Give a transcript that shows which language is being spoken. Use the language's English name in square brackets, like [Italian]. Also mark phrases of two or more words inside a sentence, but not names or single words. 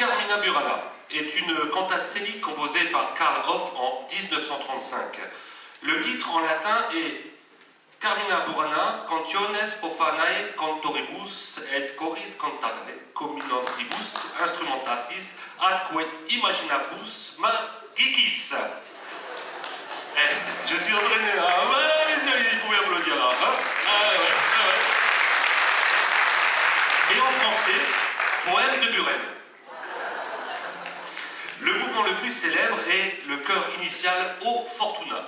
[French] Carmina Burana est une cantate scénique composée par Carl Orff en 1935. Le titre en latin est Carmina Burana, cantiones profanae cantoribus et choris cantatae, communantibus instrumentatis, adque imaginabus magicis. Je suis entraîné là. Allez-y, vous pouvez applaudir là. Et en français, poème de Buren. Le mouvement le plus célèbre est le chœur initial O Fortuna.